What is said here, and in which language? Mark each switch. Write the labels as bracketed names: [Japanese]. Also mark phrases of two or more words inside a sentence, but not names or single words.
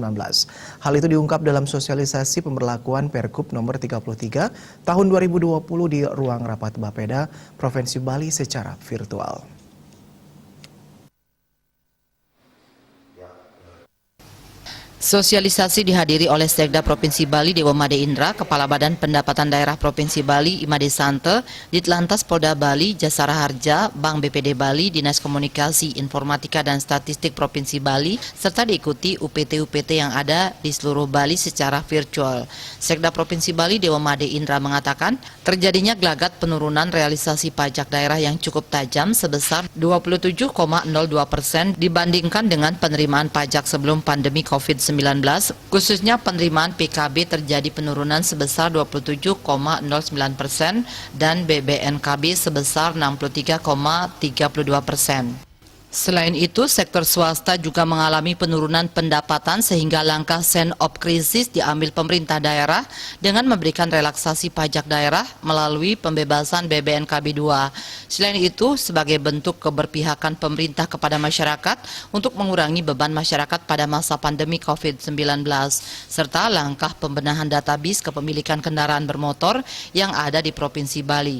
[Indonesian] Hal itu diungkap dalam sosialisasi pemberlakuan Pergub nomor 33 tahun 2020 di ruang rapat Bapeda Provinsi Bali secara virtual. Sosialisasi dihadiri oleh Sekda Provinsi Bali Dewa Made Indra, Kepala Badan Pendapatan Daerah Provinsi Bali Imade Sante, Ditlantas Polda Bali, Jasara Harja, Bank BPD Bali, Dinas Komunikasi, Informatika dan Statistik Provinsi Bali, serta diikuti UPT-UPT yang ada di seluruh Bali secara virtual. Sekda Provinsi Bali Dewa Made Indra mengatakan, terjadinya gelagat penurunan realisasi pajak daerah yang cukup tajam sebesar 27,02% dibandingkan dengan penerimaan pajak sebelum pandemi COVID-19. Khususnya penerimaan PKB terjadi penurunan sebesar 27,09% dan BBNKB sebesar 63,32%. Selain itu, sektor swasta juga mengalami penurunan pendapatan sehingga langkah [English] sense of crisis [Indonesian] diambil pemerintah daerah dengan memberikan relaksasi pajak daerah melalui pembebasan BBNKB 2. Selain itu, sebagai bentuk keberpihakan pemerintah kepada masyarakat untuk mengurangi beban masyarakat pada masa pandemi COVID-19, serta langkah pembenahan database kepemilikan kendaraan bermotor yang ada di Provinsi Bali.